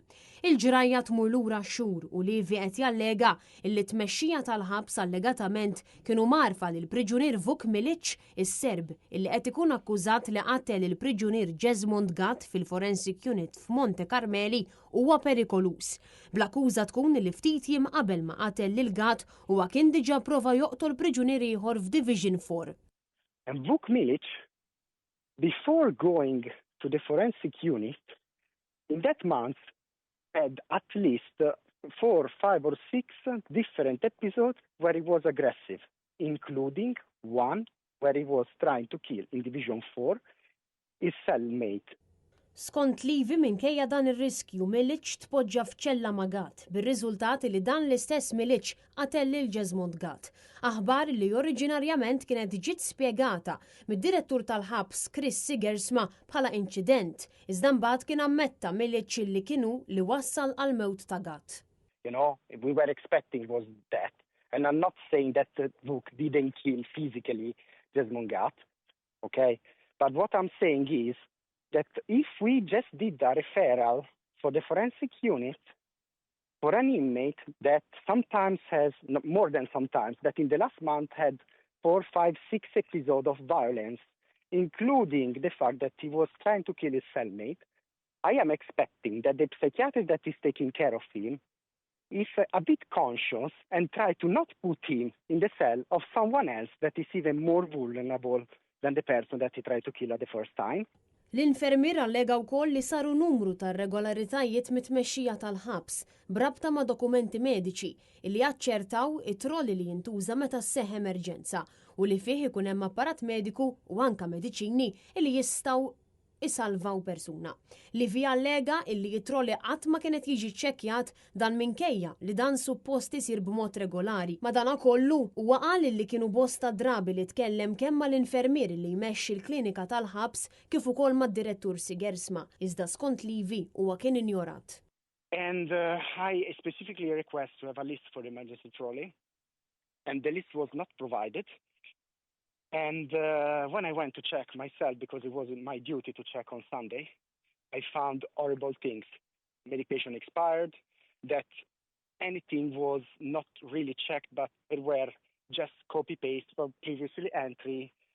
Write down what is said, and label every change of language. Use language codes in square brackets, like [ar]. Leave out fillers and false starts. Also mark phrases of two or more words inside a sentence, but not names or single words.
[mt] Il-ġrajja tmur lura xhur u Levi qed jallega li t-tmexxija tal-ħabs allegatament kienu marfa li l-priġunier Vuk Milic, is-Serb illi qed ikun akkużat li qatel il-priġunier Jesmond Gatt fil-Forensic Unit f'Monte Carmeli huwa perikolus. Bl-akkuża tkun li ftit jiem qabel ma qatel lil Gatt huwa kien diġà prova joqtol priġunier ieħor f'Division 4. [en] And Vuk Milic, before going to the Forensic Unit, in that month had at least 4, 5 or 6 different episodes where he was aggressive, including one where he was trying to kill in Division 4 his cellmate. [mt] Skont Levi minkejja dan ir-riskju Milic tpoġġa f'ċella ma' Gatt bir-riżultat li dan l-istess Milic qatel lil Jesmond Gatt. Aħbar li oriġinarjament kienet ġiet spjegata mid-direttur tal-ħabs Chris Sigersma bħala inċident, iżda mbagħad kien ammetta Milic li kienu li wassal għal mewt ta' Gatt. [en] You know, we were expecting was that. And I'm not saying that Vuk didn't kill physically Jesmond Gatt, okay? But what I'm saying is that if we just did a referral for the forensic unit for an inmate that sometimes has, more than sometimes, that in the last month had 4, 5, 6 episodes of violence, including the fact that he was trying to kill his cellmate, I am expecting that the psychiatrist that is taking care of him is a bit conscious and try to not put him in the cell of someone else that is even more vulnerable than the person that he tried to kill at the first time. [mt] L-infermier allega wkoll li saru numru ta' irregolaritajiet mit-tmexxija tal-ħabs brabta ma' dokumenti mediċi li jaċċertaw it-trolli li jintuża meta sseħħ emerġenza u li fih ikun hemm apparat mediku u anke mediċini li jistgħu isalvaw persuna. Levi allega illi it-trolli qatt ma kienet jiġi ċċekkjat dan minkejja li dan suppost isir b'mod regolari. Madankollu huwa qal li kienu bosta drabi li tkellem kemm mal-infermier li jmexxi l-klinika tal-ħabs kif ukoll mad-direttur Sigersma, iżda skont Levi huwa kien injorat. [en] And I specifically request to have a list for the emergency trolley, and the list was not provided. And when I went to check myself, because it wasn't my duty to check on Sunday, I found horrible things. Medication expired, that anything was not really checked, but there were just copy-paste from previously entry.